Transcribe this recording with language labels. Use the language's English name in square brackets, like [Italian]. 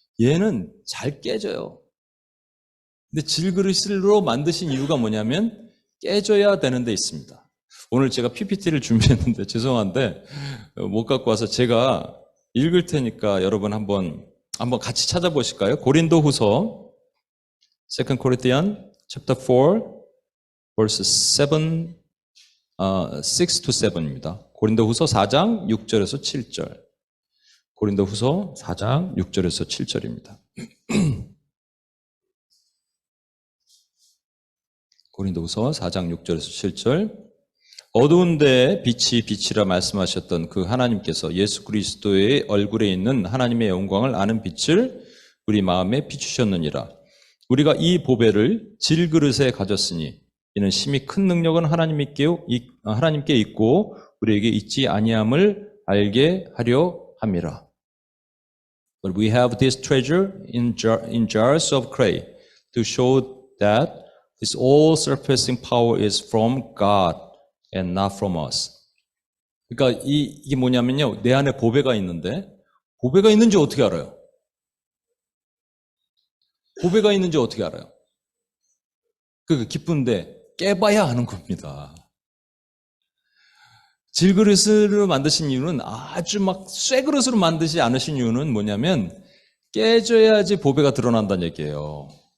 [Korean] 얘는 잘 깨져요. 근데 질그릇으로 만드신 이유가 뭐냐면 깨져야 되는 데 있습니다. 오늘 제가 PPT를 준비했는데 죄송한데 못 갖고 와서 제가 읽을 테니까 여러분 한번 같이 찾아보실까요? [English] 고린도후서 2 Corinthians chapter 4 verses 7 6 to 7입니다. [Korean] 고린도후서 4장 6절에서 7절. 고린도후서 4장 6절에서 7절입니다. 고린도후서 4장 6절에서 7절. 어두운 데에 빛이 빛이라 말씀하셨던 그 하나님께서 예수 그리스도의 얼굴에 있는 하나님의 영광을 아는 빛을 우리 마음에 비추셨느니라. 우리가 이 보배를 질그릇에 가졌으니 이는 심히 큰 능력은 하나님께 있고 우리에게 있지 아니함을 알게 하려 함이라. [English] But we have this treasure in jars of clay to show that this all-surpassing power is from God and not from us. [Korean] 그러니까 이게 뭐냐면요. 내 안에 보배가 있는데 보배가 있는지 어떻게 알아요? 보배가 있는지 어떻게 알아요? 그 기쁜데 깨봐야 하는 겁니다. 질그릇으로 만드신 이유는 아주 막 쇠그릇으로 만드지 않으신 이유는 뭐냐면 깨져야지 보배가 드러난다는 얘기예요.